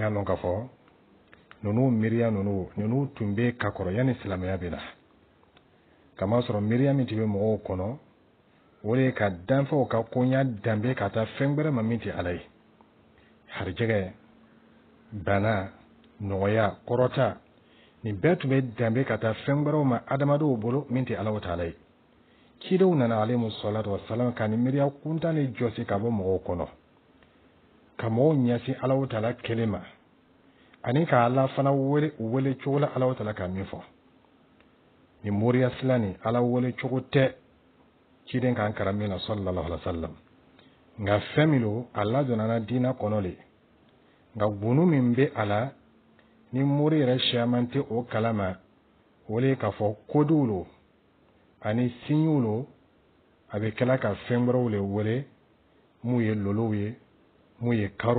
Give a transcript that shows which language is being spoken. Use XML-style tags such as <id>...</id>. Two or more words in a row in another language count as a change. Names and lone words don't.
<bm>y'a lɔn k'a fɔ ninnu miiriya ninnu tun bɛ ka kɔrɔ yanni silamɛya bɛ na kama sɔrɔ miiriya min tun bɛ mɔgɔw kɔnɔ o de ye ka danfɛnw ka koɲa danbe ka taa fɛn wɛrɛ ma min tɛ ala ye harijɛgɛ bana nɔgɔya kɔrɔta nin bɛɛ tun bɛ danbe ka taa fɛn wɛrɛw ma adamadenw bolo min tɛ ala o taala ye cidenw nana</bm> <ar>عليهم الصلاة والسلام</ar> <bm>ka nin miiriya kuntan de jɔsi ka bɔ mɔgɔw kɔnɔ ka mɔgɔw ɲɛsin ala o taala kelen ma ani ka ala fana wele cogo la ala o taala ka min fɔ nin moriya sila nin ala wele cogo tɛ ciden kan karamina</bm> <ar>صلى الله عليه وسلم</ar> <bm>nga fɛn min don ala donna diina kɔnɔ le nga gunu min bɛ a la ni mori yɛrɛ siyaman tɛ o kalama o le k'a fɔ kodiw lo ani sinyiw lo a bɛ kɛla ka fɛn wɛrɛw le wele mun ye lolow ye mun ye karow</bm>